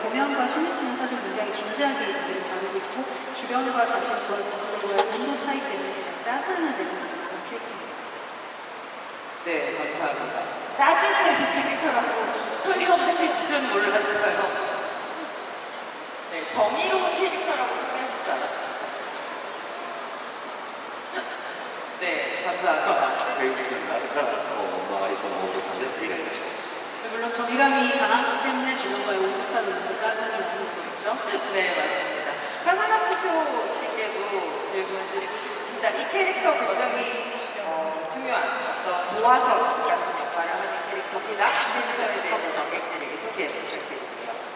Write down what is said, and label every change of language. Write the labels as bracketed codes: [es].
[ko] 공연과 신이치는 사실 굉장히 진지하게 문제를 다루고 있고 주변과 자신과의 온도 차이 때문에 짜증을 내는 그런 캐릭터입니다. 네, 감사합니다. 짜증을 내는 캐릭터라고 설명하실 줄은 몰랐어요. 네, 정의로운 캐릭터라고 소개하실 줄 알았습니다. 네, 감사합니다. [ja] 正義感があるからこう周りとの温度差でイライラして [ko] 물론 정의감이 강하기 때문에 주는 거에 오차도 있고 짜증이 나는 거겠죠. 네, 맞습니다. 카사나치쇼 씨께도 질문 드리고 싶습니다. 이 캐릭터 굉장히 중요한 어떤 도화석 같은 역할을 하는 캐릭터입니다. 캐릭터에 대해서 관객들에게 소개 부탁드릴게요.